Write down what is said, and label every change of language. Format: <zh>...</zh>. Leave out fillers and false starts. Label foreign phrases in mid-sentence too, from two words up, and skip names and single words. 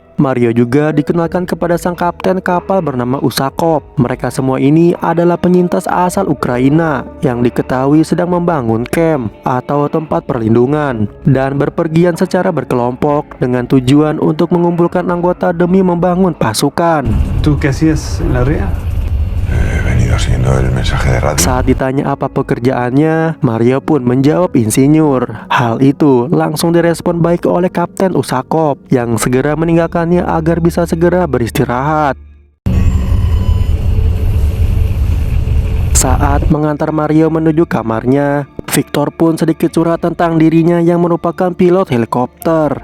<id>Mario juga dikenalkan kepada sang kapten kapal bernama Usakov. Mereka semua ini adalah penyintas asal Ukraina yang diketahui sedang membangun camp atau tempat perlindungan dan berpergian secara berkelompok dengan tujuan untuk mengumpulkan anggota demi membangun pasukan.</id> <es>¿Tú qué hacías en la ría? He venido siguiendo el mensaje de radio.</es> <id>Saat ditanya apa pekerjaannya, Mario pun menjawab insinyur. Hal itu langsung direspon baik oleh Kapten Usakov yang segera meninggalkannya agar bisa segera beristirahat. Saat mengantar Mario menuju kamarnya, Victor pun sedikit curhat tentang dirinya yang merupakan pilot helikopter.</id>